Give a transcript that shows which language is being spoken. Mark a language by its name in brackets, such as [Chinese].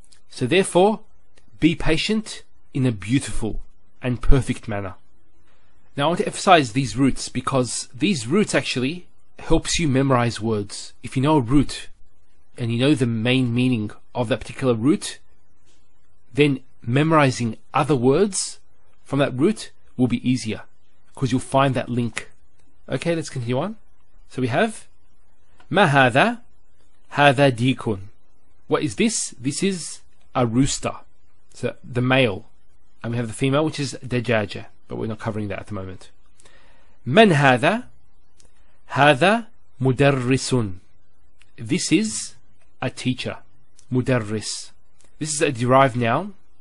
[English] So therefore, be patient in a beautiful and perfect manner. Now I want to emphasize these roots, because these roots actually helps you memorize words. If you know a root and you know the main meaning of that particular root, then memorizing other words from that root will be easier because you'll find that link. Okay, let's continue on. So we have [Arabic] ما هذا هذا ديك. [English] What is this? This is a rooster. So the male. And we have the female, which is دجاجة, but we're not covering that at the moment. [Arabic] من هذا هذا مدرس. [English] This is a teacher. مدرس. This is a derived noun.